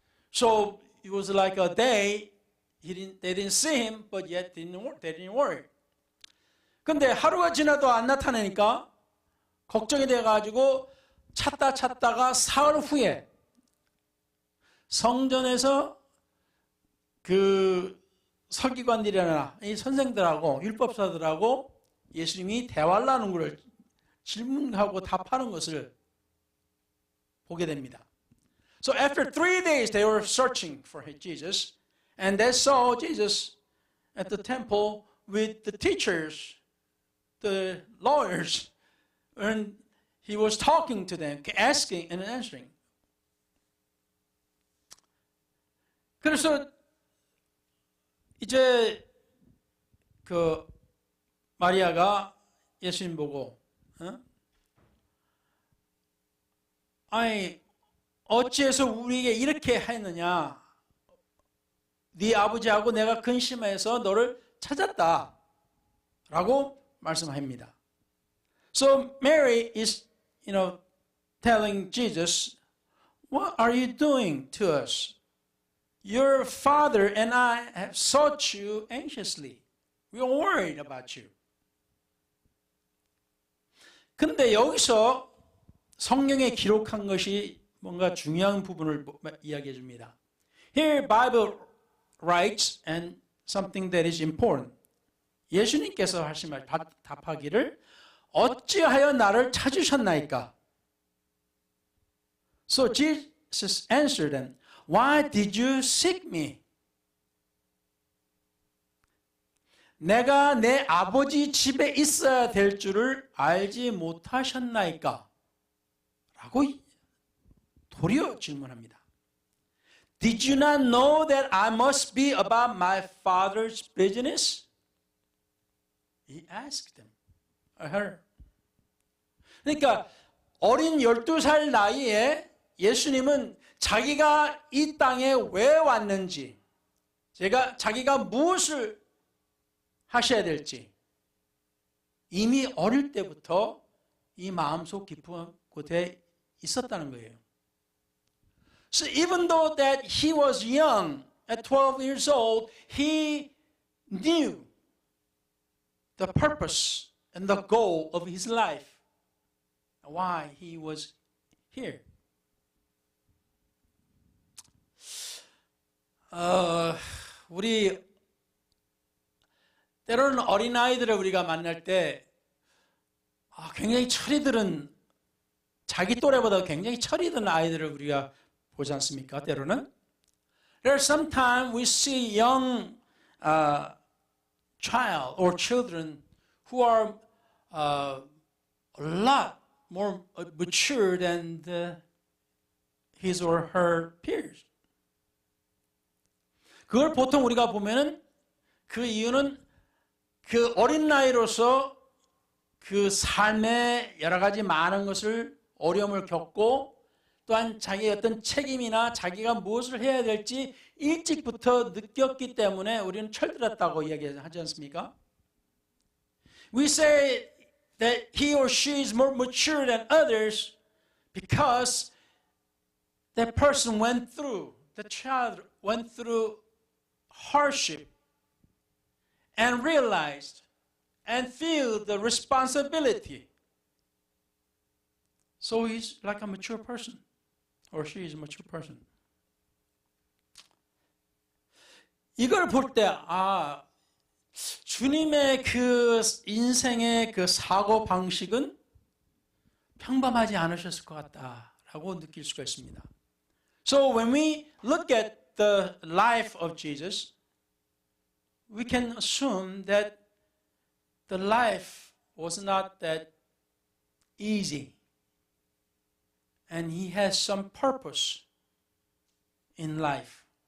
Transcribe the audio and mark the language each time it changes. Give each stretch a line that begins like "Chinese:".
English: So it was like a day they didn't see him, but yet they didn't worry.
Korean: 근데 하루가 지나도 안 나타나니까 걱정이 돼가지고 찾다가 사흘 후에 성전에서 그 서기관들이나 이 선생들하고 율법사들하고 예수님이 대화를 나누는 것을 질문하고 답하는 것을 보게 됩니다.
English: So after 3 days they were searching for Jesus, and they saw Jesus at the temple with the teachers, the lawyers, and he was talking to them, asking and answering.
Korean: 그래서 이제 그 마리아가 예수님 보고 어찌해서 우리에게 이렇게 했느냐? 네 아버지하고 내가 근심해서 너를 찾았다 라고 말씀합니다.
English: So Mary is, telling Jesus, what are you doing to us? Your father and I have sought you anxiously. We are worried about you.
Korean: 근데 여기서 성경에 기록한 것이 뭔가 중요한 부분을 이야기해 줍니다.
English: Here Bible writes and something that is important.
Korean: 예수님께서 하신 말 답하기를 어찌하여 나를 찾으셨나이까?
English: So Jesus answered them, Why did you seek me?
Korean: 내가 내 아버지 집에 있어야 될 줄을 알지 못하셨나이까? 라고 도리어 질문합니다.
English: Did you not know that I must be about my father's business? He asked them. Her.
Korean: 그러니까 어린 12살 나이에 예수님은 자기가 이 땅에 왜 왔는지, 자기가 무엇을 하셔야 될지 이미 어릴 때부터 이 마음속 깊은 곳에 있었다는 거예요.
English: So even though that he was young, at 12 years old, he knew the purpose and the goal of his life, why he was here.
Korean: 우리 때로는 어린아이들을 우리가 만날 때 굉장히 철이 들은, 자기 또래보다 굉장히 철이 든 아이들을 우리가 보지 않습니까? 때로는.
English: There's sometimes we see young child or children who are a lot more mature than his or her peers.
Korean: 그걸 보통 우리가 보면은 그 이유는 그 어린 나이로서 그 삶의 여러 가지 많은 것을 어려움을 겪고 또한 자기의 어떤 책임이나 자기가 무엇을 해야 될지 일찍부터 느꼈기 때문에 우리는 철들었다고 이야기하지 않습니까?
English: We say that he or she is more mature than others because that person went through, the child went through hardship and realized and feel the responsibility. So he's like a mature person, or she is a mature person.
Korean: 이걸 볼 때, 주님의 그 인생의 그 사고 방식은 평범하지 않으셨을 것 같다라고 느낄 수가 있습니다.
English: So when we look at the life of Jesus, we can assume that the life was not that easy. And he has some purpose in life.